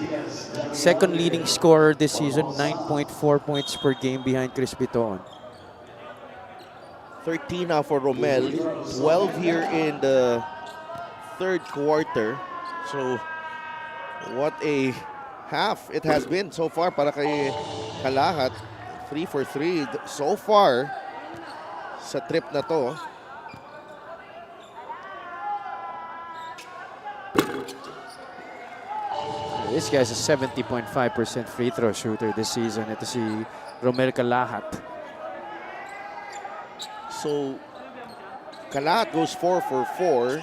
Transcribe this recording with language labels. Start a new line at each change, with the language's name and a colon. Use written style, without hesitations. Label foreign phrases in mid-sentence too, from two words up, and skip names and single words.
English: Second leading scorer this season, 9.4 points per game behind Chris Biton. 13 now for Romel. 12 here in the third quarter. So what a half it has been so far
Filipino: para kay Calahat.
English: 3 for 3 so far
Filipino: sa trip na to.
English: This guy's a 70.5% free throw shooter this season.
Filipino: Ito si Romel Calahat.
English: So Calahat goes 4 for 4.